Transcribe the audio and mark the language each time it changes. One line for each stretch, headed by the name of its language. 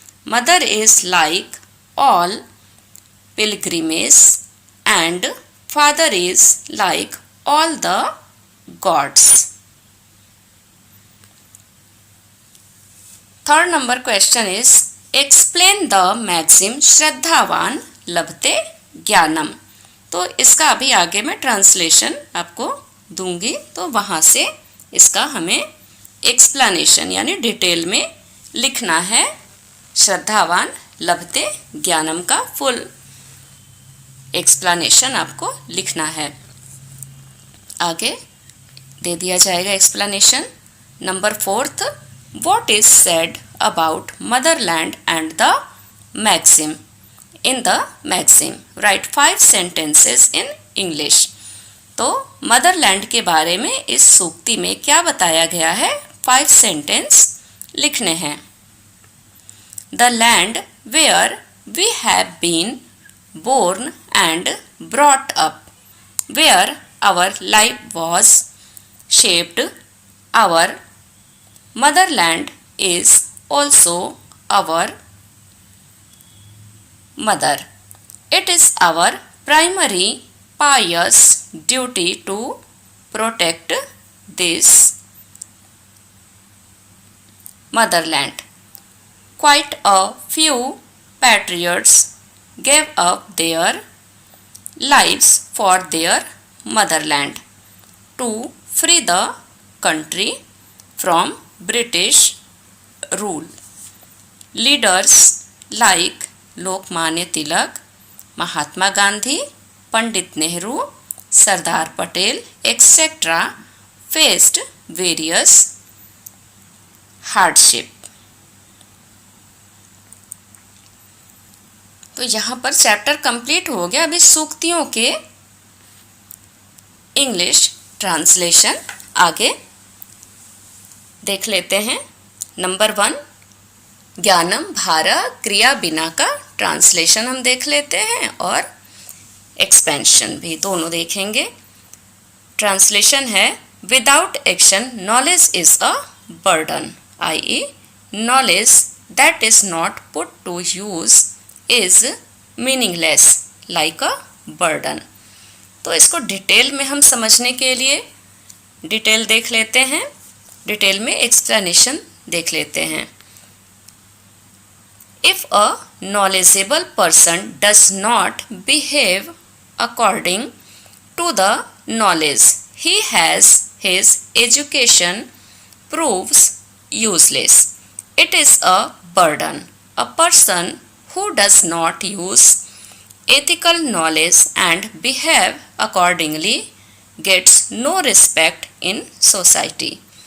English: Mother is like all pilgrimages and father is like all the gods. Third number question is explain the maxim
Sanskrit: श्रद्धावान लभते ज्ञानम.
Hindi: तो इसका अभी आगे मैं ट्रांसलेशन आपको दूंगी, तो वहाँ से इसका हमें एक्सप्लेनेशन यानी डिटेल में लिखना है.
Sanskrit: श्रद्धावान लभते ज्ञानम
Hindi: का फुल एक्सप्लेनेशन आपको लिखना है. आगे दे दिया जाएगा explanation.
English: Number 4, what is said about motherland and the maxim. In the maxim, write 5 sentences in English.
Hindi: तो मदरलैंड के बारे में इस सूक्ति में क्या बताया गया है, 5 सेंटेंस लिखने हैं.
English: The land where we have been born and brought up, where our life was shaped. Our motherland is also our mother. It is our primary pious duty to protect this motherland. Quite a few patriots gave up their lives for their motherland to free the country from British rule. Leaders like Lokmanya Tilak, Mahatma Gandhi, Pandit Nehru, Sardar Patel etcetera faced various hardship.
Hindi: तो यहाँ पर chapter complete हो गया. अभी सूक्तियों के English translation आगे देख लेते हैं. नंबर 1,
Sanskrit: ज्ञानम भारा क्रिया बिना
Hindi: का ट्रांसलेशन हम देख लेते हैं और एक्सपेंशन भी दोनों देखेंगे. ट्रांसलेशन है,
English: Without action knowledge is a burden, i.e. knowledge that is not put to use is meaningless like a burden.
Hindi: तो इसको डिटेल में हम समझने के लिए डिटेल देख लेते हैं, डिटेल में एक्सप्लेनेशन देख लेते हैं.
English: If a knowledgeable person does not behave according to the knowledge he has, his education proves useless. It is a burden. A person who does not use ethical knowledge and behave accordingly gets no respect in society.